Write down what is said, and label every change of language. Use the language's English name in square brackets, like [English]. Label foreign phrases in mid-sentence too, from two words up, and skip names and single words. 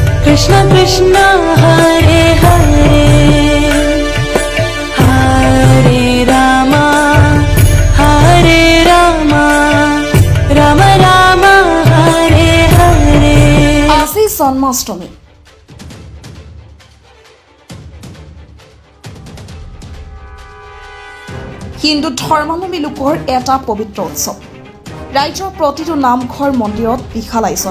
[Sanskrit] कृष्ण कृष्ण हरे हरे हरे राम राम राम हरे हरे। [Assamese] আজি জন্মাষ্টমী। হিন্দু ধৰ্মাৱলম্বী লোকৰ এটা পবিত্ৰ উৎসৱ। ৰাজ্যৰ প্ৰতিটো নামঘৰ মন্দিৰত বিশাল আয়োজন।